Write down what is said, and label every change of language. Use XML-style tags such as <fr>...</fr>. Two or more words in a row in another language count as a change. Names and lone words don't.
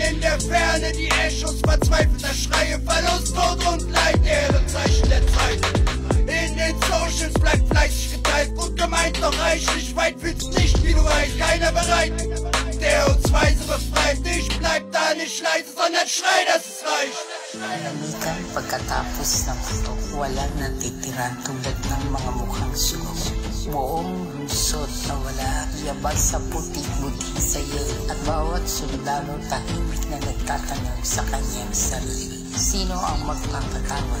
<de>In der Ferne die Echos verzweifelter Schreie, Verlust, Tod und Leid, Ehrenzeichen der Zeit. In den Socials bleibt fleißig geteilt, gut gemeint, doch reichlich weit fühlt's nicht, wie du weißt, keiner bereit, der uns weise befreit. Ich bleib da nicht leise, sondern schrei, dass es reicht.</de> <tl>Tahimikan pagkatapos ng putok. Walang natitira tulad ng mga mukhang sulong. Buong lungsod nawala, yabag sa putik, budhi sa yelo, at bawat sundalo tahimik na nagtatanong sa kanyang sarili, sino ang magpapatawad?</tl>